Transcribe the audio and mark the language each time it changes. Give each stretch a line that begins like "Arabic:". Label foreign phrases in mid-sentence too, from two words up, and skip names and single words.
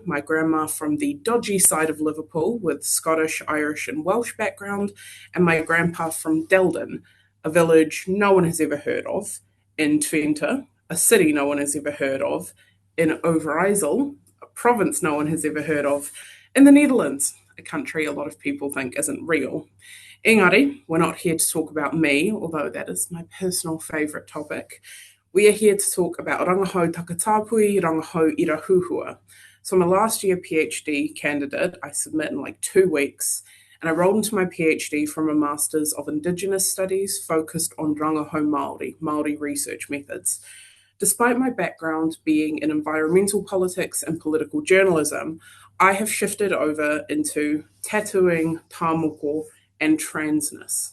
English: My grandma from the dodgy side of Liverpool with Scottish, Irish and Welsh background, and my grandpa from Delden, a village no one has ever heard of, in Twente, a city no one has ever heard of, in Overijssel, a province no one has ever heard of, in the Netherlands, a country a lot of people think isn't real. Engari, we're not here to talk about me, although that is my personal favourite topic. We are here to talk about
Māori: rangahau takatapui, rangahau irahuhua.
English: So I'm a last year PhD candidate. I submit in like 2 weeks, and I rolled into my PhD from a Masters of Indigenous Studies focused on
Māori: rangahau Māori
English: research methods. Despite my background being in environmental politics and political journalism, I have shifted over into tattooing, tāmoko, and transness.